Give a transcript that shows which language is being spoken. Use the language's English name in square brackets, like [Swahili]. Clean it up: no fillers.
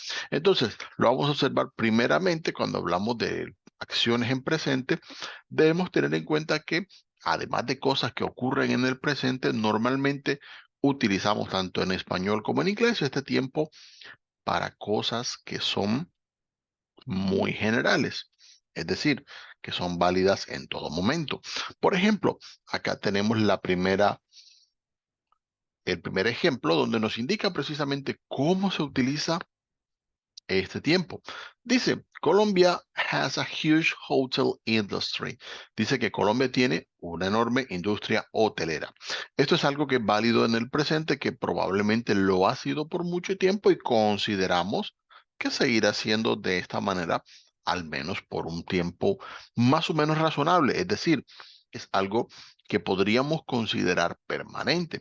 [Spanish] Entonces, lo vamos a observar primeramente cuando hablamos de acciones en presente, debemos tener en cuenta que además de cosas que ocurren en el presente, normalmente utilizamos tanto en español como en inglés este tiempo para cosas que son muy generales, es decir, que son válidas en todo momento. Por ejemplo, acá tenemos el primer ejemplo donde nos indica precisamente cómo se utiliza este tiempo. Dice, [English] Colombia has a huge hotel industry. [Spanish] Dice que Colombia tiene una enorme industria hotelera. Esto es algo que es válido en el presente, que probablemente lo ha sido por mucho tiempo y consideramos que seguirá siendo de esta manera, al menos por un tiempo más o menos razonable. Es decir, es algo que podríamos considerar permanente.